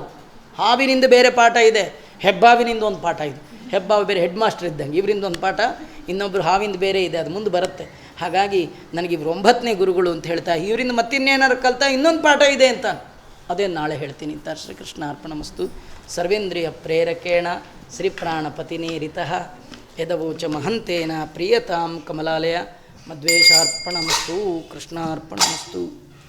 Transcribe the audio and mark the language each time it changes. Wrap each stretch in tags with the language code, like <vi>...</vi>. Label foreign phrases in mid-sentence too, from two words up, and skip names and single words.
<kn>ಹಾವಿನಿಂದ ಬೇರೆ ಪಾಠ ಇದೆ, ಹೆಬ್ಬಾವಿನಿಂದ ಒಂದು ಪಾಠ ಇದೆ. ಹೆಬ್ಬಾವು ಬೇರೆ</kn> <en>head master</en> <kn>ಇದ್ದಂಗೆ, ಇವರಿಂದ ಒಂದು ಪಾಠ, ಇನ್ನೊಬ್ಬರು ಹಾವಿಂದ ಬೇರೆ ಇದೆ, ಅದು ಮುಂದೆ ಬರುತ್ತೆ. ಹಾಗಾಗಿ ನನಗಿವ್ರು 9ನೇ ಗುರುಗಳು ಅಂತ ಹೇಳ್ತಾ, ಇವರಿಂದ ಮತ್ತಿನ್ನೇನಾರು ಕಲ್ತಾ ಇನ್ನೊಂದು ಪಾಠ ಇದೆ ಅಂತ, ಅದೇ ನಾಳೆ ಹೇಳ್ತೀನಿ ಅಂತ.</kn> <sa>ಶ್ರೀಕೃಷ್ಣ ಅರ್ಪಣಮಸ್ತು. ಸರ್ವೇಂದ್ರಿಯ ಪ್ರೇರಕೇಣ ಶ್ರೀ ಪ್ರಾಣಪತಿನೇರಿತಃ ಯದವೋಚ ಮಹಂತೇನ ಪ್ರಿಯತಾಂ ಕಮಲಾಲಯ ಮದ್ವೇಷಾರ್ಪಣಮಸ್ತು. ಕೃಷ್ಣಾರ್ಪಣಮಸ್ತು.</sa>